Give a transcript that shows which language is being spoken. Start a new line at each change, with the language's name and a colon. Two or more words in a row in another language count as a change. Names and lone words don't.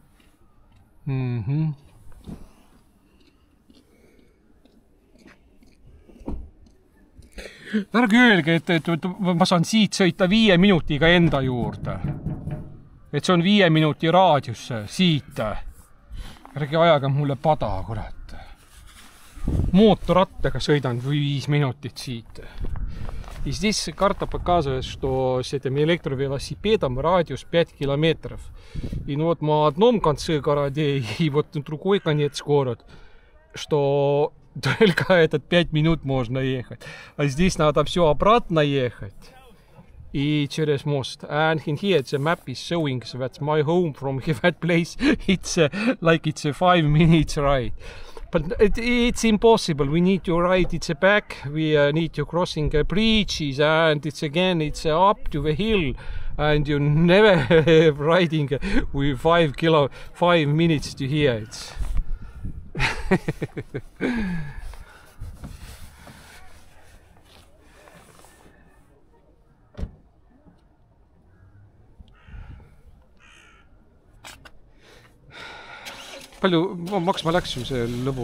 Estonian: Ärge öelge, et ma saan siit sõita 5 minutiga enda juurde. Et see on 5 minuti raadiusse siit. Ärge ajaga mulle pada, kurat. Mootorrattaga sõidan 5 minutit siit.
Russian: И здесь карта показывает, что с этим электровелосипедом радиус 5 километров. И ну вот мы на одном конце города и вот на другой конец город, что только этот 5 минут можно ехать. А здесь надо все обратно ехать. И через мост.
English: And in here the map is showing that my home from that place, it's like it's a 5 minutes ride. But it's impossible. We need to ride it back. We need to crossing bridges, and it's up to the hill. And you never riding with 5 minutes to here.
Estonian: It's palju maksma läks sul see lõbu?